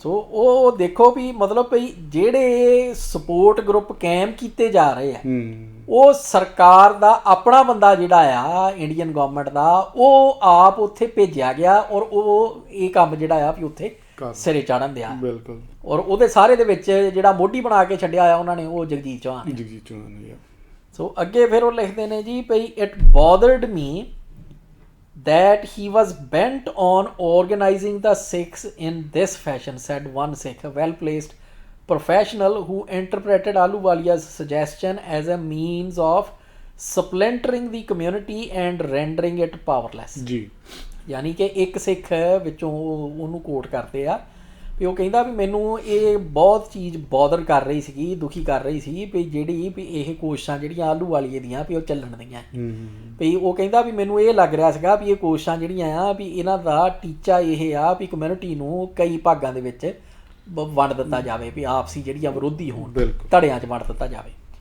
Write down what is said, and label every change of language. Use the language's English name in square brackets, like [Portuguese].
[Punjabi] ਸੋ ਉਹ ਦੇਖੋ ਵੀ ਮਤਲਬ ਭਈ ਜਿਹੜੇ ਸਪੋਰਟ ਗਰੁੱਪ ਕਾਇਮ ਕੀਤੇ ਜਾ ਰਹੇ ਆ ਉਹ ਸਰਕਾਰ ਦਾ ਆਪਣਾ ਬੰਦਾ ਜਿਹੜਾ ਆ ਇੰਡੀਅਨ ਗਵਰਨਮੈਂਟ ਦਾ ਉਹ ਆਪ ਉੱਥੇ ਭੇਜਿਆ ਗਿਆ ਔਰ ਉਹ ਇਹ ਕੰਮ ਜਿਹੜਾ ਆ ਵੀ ਉੱਥੇ ਸਿਰੇ ਚਾੜਨ ਦਿਆ ਬਿਲਕੁਲ ਔਰ ਉਹਦੇ ਸਾਰੇ ਦੇ ਵਿੱਚ ਜਿਹੜਾ ਮੋਢੀ ਬਣਾ ਕੇ ਛੱਡਿਆ ਆ ਉਹਨਾਂ ਨੇ ਉਹ ਜਗਜੀਤ ਚੌਹਾਨ। ਸੋ ਅੱਗੇ ਫਿਰ ਉਹ ਲਿਖਦੇ ਨੇ ਜੀ ਭਈ [English] It bothered me that he was bent on organizing the Sikhs in this fashion, said one Sikh, a well-placed professional who interpreted Ahluwalia's suggestion as a means of splintering the community and rendering it powerless. [Punjabi] ਜੀ ਯਾਨੀ ਕਿ ਇੱਕ ਸਿੱਖ ਵਿੱਚੋਂ ਉਹਨੂੰ ਕੋਟ ਕਰਦੇ ਆ ਵੀ ਉਹ ਕਹਿੰਦਾ ਵੀ ਮੈਨੂੰ ਇਹ ਬਹੁਤ ਚੀਜ਼ ਬੌਦਰ ਕਰ ਰਹੀ ਸੀਗੀ, ਦੁਖੀ ਕਰ ਰਹੀ ਸੀ ਵੀ ਜਿਹੜੀ ਵੀ ਇਹ ਕੋਸ਼ਿਸ਼ਾਂ ਜਿਹੜੀਆਂ ਆਹਲੂਵਾਲੀਏ ਦੀਆਂ ਵੀ ਉਹ ਚੱਲਣ ਦੀਆਂ ਵੀ ਉਹ ਕਹਿੰਦਾ ਵੀ ਮੈਨੂੰ ਇਹ ਲੱਗ ਰਿਹਾ ਸੀਗਾ ਵੀ ਇਹ ਕੋਸ਼ਿਸ਼ਾਂ ਜਿਹੜੀਆਂ ਆ ਵੀ ਇਹਨਾਂ ਦਾ ਟੀਚਾ ਇਹ ਆ ਵੀ ਕਮਿਊਨਿਟੀ ਨੂੰ ਕਈ ਭਾਗਾਂ ਦੇ ਵਿੱਚ ਵੰਡ ਦਿੱਤਾ ਜਾਵੇ, ਵੀ ਆਪਸੀ ਜਿਹੜੀਆਂ ਵਿਰੋਧੀ ਹੋਣ ਧੜਿਆਂ 'ਚ ਵੰਡ ਦਿੱਤਾ ਜਾਵੇ।